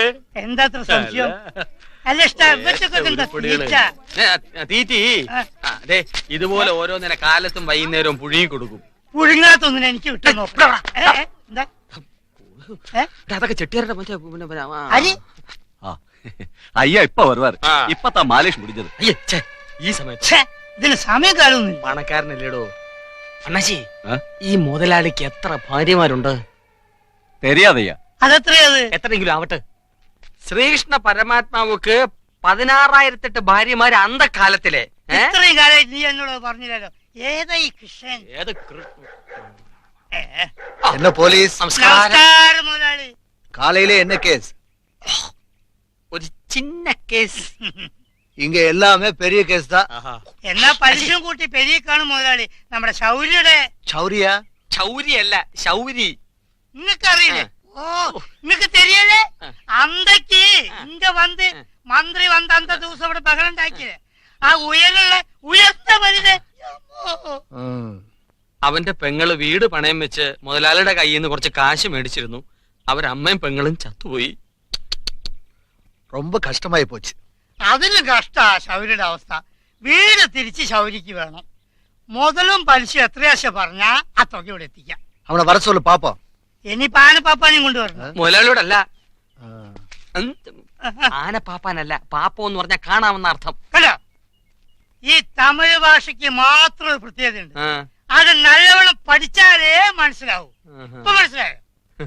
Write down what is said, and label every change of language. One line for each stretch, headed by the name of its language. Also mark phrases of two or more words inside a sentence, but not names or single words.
Malayalam: എന്താ സംശയം? അല്ല തീറ്റി അതെ, ഇതുപോലെ ഓരോന്നിനെ കാലത്തും വൈകുന്നേരവും പുഴുങ്ങി കൊടുക്കും. പുഴുങ്ങാത്തൊന്നിനെ എനിക്ക് വിട്ടു നോക്കാം. അതൊക്കെ ചെട്ടിയാരുടെ അരി
Tamil: ஐயா இப்ப வருவார். இப்பதான் மாலேஷ் முடிஞ்சது.
Malayalam: ഈ സമയത്ത് ഇതിന് സമയക്കാലൊന്നുമില്ല. പണക്കാരനല്ലേടോ അണ്ണാച്ചി. ഈ മുതലാളിക്ക് എത്ര ഭാര്യമാരുണ്ട്?
Tamil: தெரியாதையா?
Malayalam: അതെത്രയത്? എത്രയെങ്കിലും ആവട്ടെ. ശ്രീകൃഷ്ണ പരമാത്മാവുക്ക് 16,008 ഭാര്യമാര് അന്തകാലത്തിലെ. ഇത്രയും കാലമായിട്ട് നീ എന്നോട് പറഞ്ഞില്ലല്ലോ. ഏതാ ഈ കൃഷ്ണൻ? ഏത്
Tamil: என்ன போலீஸ்?
Malayalam: നമസ്കാരം മുതലാളി.
Tamil: காலையிலே என்ன கேஸ்?
Malayalam: ഒരു ചിന്ന കേസ്.
Tamil: இங்க எல்லாமே பெரிய கேஸ் தான்.
Malayalam: എന്നാ പലിശയും കൂട്ടി പെരിയ കാണും മുതലാളി. നമ്മുടെ ശൗര്യയുടെ.
Tamil: சௌரியா?
Malayalam: ചൗരിയല്ല, ശൗരി. നിങ്ങൾക്കറിയില്ലേ? ഓ, നിങ്ങക്ക് തെരിയല്ലേ?
Tamil: அந்தக்கு இங்க
Malayalam: വന്ന് മന്ത്രി വന്ന് അന്ത ദിവസം ഇവിടെ ബഹളം ഉണ്ടാക്കിയത് ആ ഉയലുള്ള ഉയർത്ത മനുഷ്യനെ. അവന്റെ പെങ്ങള് വീട് പണയം വെച്ച് മുതലാളിയുടെ കയ്യിൽ നിന്ന് കുറച്ച് കാശ് മേടിച്ചിരുന്നു. അവരമ്മയും പെങ്ങളും ചത്തുപോയി.
Tamil: ரொம்ப கஷ்டமாயி போச்சு.
Malayalam: അതിന് കഷ്ടാ ശൗര്യയുടെ അവസ്ഥ. വീട് തിരിച്ച് ശൗരിക്ക് വേണം. മുതലും പലിശ എത്രയാശ പറഞ്ഞാ ആ തുക ഇവിടെ എത്തിക്കാം.
Tamil: அவனை வர சொல்லு பாப்போம்.
Malayalam: ഇനിയിപ്പോ ആനപ്പാപ്പാനെയും കൊണ്ടുവരണം. മുതലാളിയോടല്ല, ആനപ്പാപ്പാനല്ല, പാപ്പോ എന്ന് പറഞ്ഞാൽ കാണാമെന്ന അർത്ഥം. കണ്ടോ, ഈ തമിഴ് ഭാഷയ്ക്ക് മാത്രം ഒരു പ്രത്യേകതയുണ്ട്. ആ, അത് നല്ലവണ്ണം പഠിച്ചാലേ മനസ്സിലാവൂ. ഇപ്പൊ മനസ്സിലായോ?